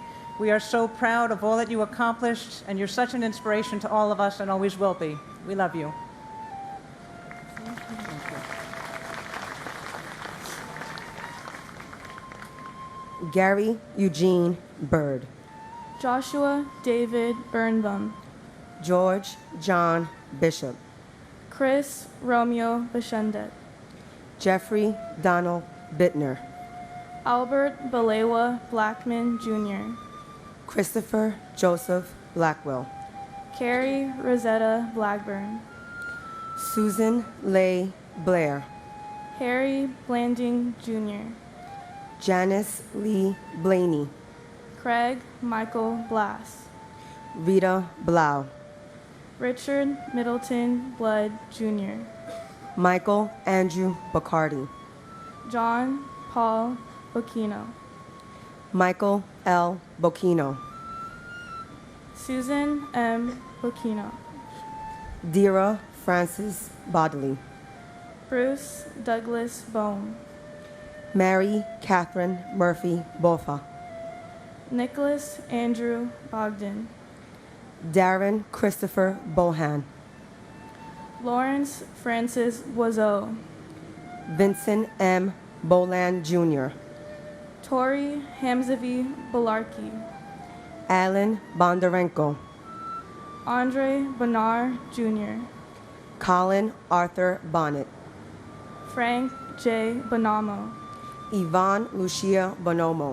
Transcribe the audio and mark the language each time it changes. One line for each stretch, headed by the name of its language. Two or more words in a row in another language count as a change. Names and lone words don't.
English: We are so proud of all that you accomplished, and you're such an inspiration to all of us and always will be. We love you. Gary Eugene Bird. Joshua David Birnbaum. George John Bishop. Chris Romeo Bashendet. Jeffrey Donald Bittner. Albert Balewa Blackman Jr. Christopher Joseph Blackwell. Carrie Rosetta Blackburn. Susan Leigh Blair. Harry Blanding Jr. Janice Lee Blaney. Craig Michael Blass. Rita Blau. Richard Middleton Blood Jr. Michael Andrew Bacardi. John Paul Bocchino. Michael L. Bocchino. Susan M. Bocchino. Dira Francis Bodley. Bruce Douglas Bone. Mary Catherine Murphy Bofa. Nicholas Andrew Bogdan. Darren Christopher Bohan. Lawrence Francis Boiseau. Vincent M. Boland Jr. Torri Hamzavi Balarki. Alan Bondarenko. Andre Bonar Jr. Colin Arthur Bonnet. Frank J. Bonamo. Yvonne Lucia Bonomo.